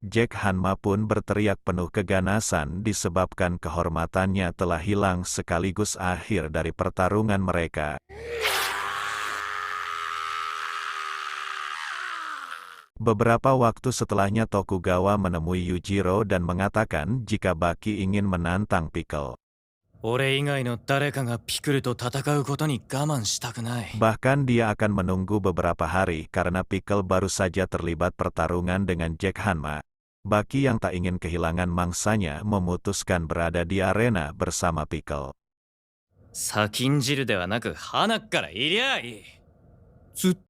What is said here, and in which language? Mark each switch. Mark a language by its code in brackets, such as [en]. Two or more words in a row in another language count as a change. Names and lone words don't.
[id] Jack Hanma pun berteriak penuh keganasan disebabkan kehormatannya telah hilang sekaligus akhir dari pertarungan mereka. Beberapa waktu setelahnya Tokugawa menemui Yujiro dan mengatakan jika Baki ingin menantang Pickle. [ja] 俺以外の誰かがピクルと戦うことに我慢したくない。 [id] Bahkan dia akan menunggu beberapa hari karena Pickle baru saja terlibat pertarungan dengan Jack Hanma. Baki yang tak ingin kehilangan mangsanya memutuskan berada di arena bersama Pickle. [ja] 先んじるではなく鼻からいりゃいい。